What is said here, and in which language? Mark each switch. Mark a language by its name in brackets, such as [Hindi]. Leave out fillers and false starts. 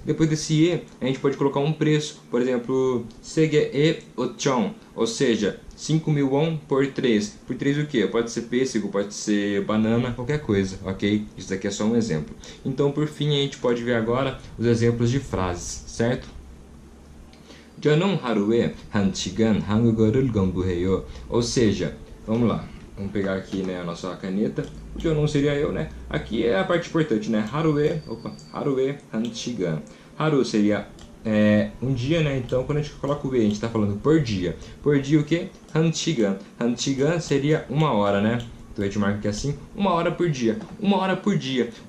[Portuguese] Depois desse e, a gente pode colocar um preço, por exemplo, segue-e ochon, ou seja, 5.000 won por 3. Por 3 o que? Pode ser pêssego, pode ser banana, qualquer coisa, ok? Isso daqui é só um exemplo. Então, por fim, a gente pode ver agora os exemplos de frases, certo? [Korean] 저는 하루에 1시간 한국어를 공부해요. [Portuguese] Ou seja, vamos lá. Vamos pegar aqui, né, a nossa caneta. O 저는 seria eu, né? Aqui é a parte importante, né? [Korean] 하루에 1시간. [Portuguese] haru seria um dia, né? Então, quando a gente coloca o e, a gente está falando por dia. Por dia o que? 1시간. 1시간 seria 1 hora, né? Então a gente marca aqui assim, 1 hora por dia. 1 hora por dia.